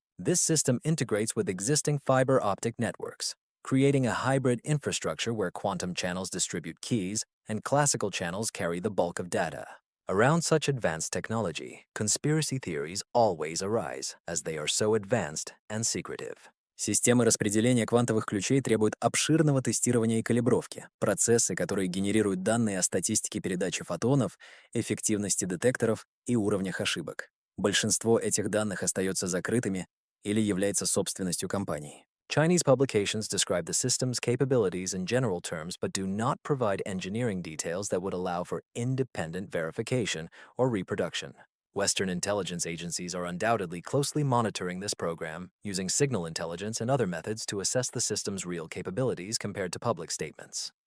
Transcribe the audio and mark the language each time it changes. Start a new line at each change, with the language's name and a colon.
English: This system integrates with existing fiber optic networks, creating a hybrid infrastructure where quantum channels distribute keys and classical channels carry the bulk of data. Around such advanced technology, conspiracy theories always arise, as they are so advanced and secretive.
Russian: Системы распределения квантовых ключей требуют обширного тестирования и калибровки. Процессы, которые генерируют данные о статистике передачи фотонов, эффективности детекторов и уровнях ошибок. Большинство этих данных остается закрытыми или является собственностью компаний.
English: Chinese publications describe the system's capabilities in general terms but do not provide engineering details that would allow for independent verification or reproduction. Western intelligence agencies are undoubtedly closely monitoring this program, using signal intelligence and other methods to assess the system's real capabilities compared to public statements.